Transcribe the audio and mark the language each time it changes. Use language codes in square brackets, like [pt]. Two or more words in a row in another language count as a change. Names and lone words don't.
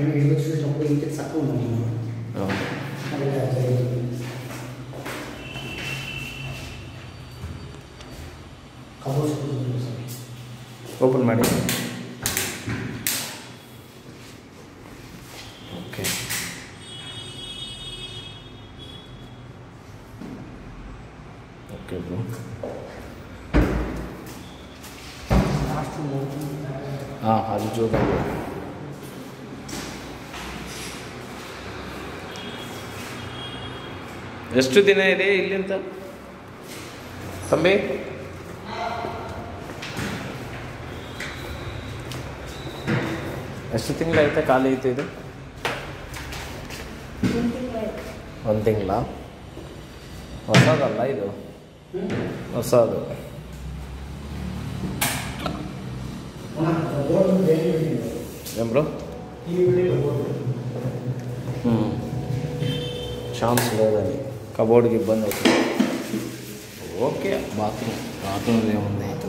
[kn] ఓపెన్ ಮಾಡಿ. [en] okay, okay bro. [kn] ಅದು ಜೋಗ ಎಷ್ಟು ದಿನ ಇದೆ ಇಲ್ಲಿಂದ ತಂಬಿ? ಎಷ್ಟು ತಿಂಗಳಾಯ್ತಾ ಖಾಲಿ ಐತೆ ಇದು? 1 ತಿಂಗಳ. ಹೊಸದಲ್ಲ ಇದು, ಹೊಸದು. [te] ఏం బ్రో? ఛాన్స్ లేదని కబోర్డ్కి ఇబ్బంది అవుతుంది. ఓకే, బాత్రూమ్ ఏముంది?